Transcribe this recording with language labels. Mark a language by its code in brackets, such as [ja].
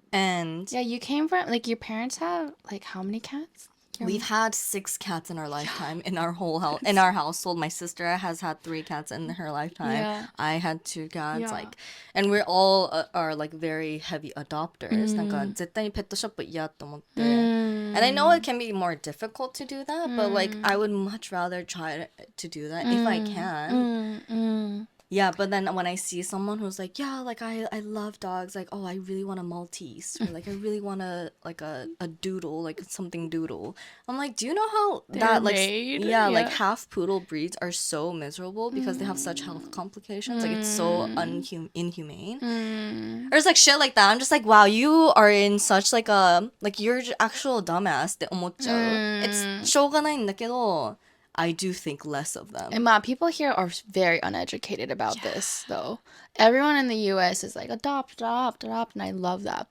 [en] And yeah, you came from like your parents have like how many cats? We've had 6 cats in our lifetime in our whole house. In our household, my sister has had 3 cats in her lifetime. Yeah. I had 2 cats. Like, and we're all are like very heavy adopters. [ja] なんか絶対にペットショップ嫌と思って。 [en] And I know it can be more difficult to do that, but like I would much rather try to do that if I can. Yeah, but then when I see someone who's like, yeah, like I love dogs, like, oh, I really want a Maltese, or like I really want a doodle, like something doodle. I'm like, do you know how that like made? like half poodle breeds are so miserable because they have such health complications? Like it's so inhumane. Or it's like shit like that. I'm just like, wow, you are in such like a like you're actual dumbass [ja] って思っちゃう. [en] It's [ja] しょうがないんだけど. [en] I do think less of them. And people here are very uneducated about this, though. Everyone in the US is like, adopt, and I love that.